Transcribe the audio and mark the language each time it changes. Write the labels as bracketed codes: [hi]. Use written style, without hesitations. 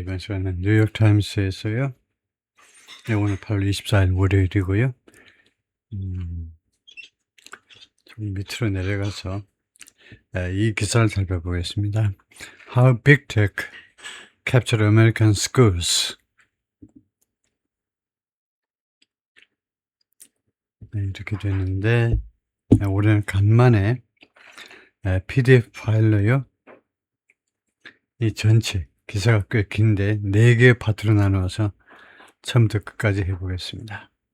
[ko] 이번 시간은 뉴욕타임스에서요. 네, 오늘 8월 24일 월요일이고요. 좀 밑으로 내려가서 이 기사를 살펴보겠습니다. [en] How Big Tech Captured American Schools. [ko] 네, 이렇게 되는데 올해는 간만에 PDF 파일로요. 이 전체 기사가 꽤 긴데 4개의 파트로 나누어서 처음부터 끝까지 해보겠습니다.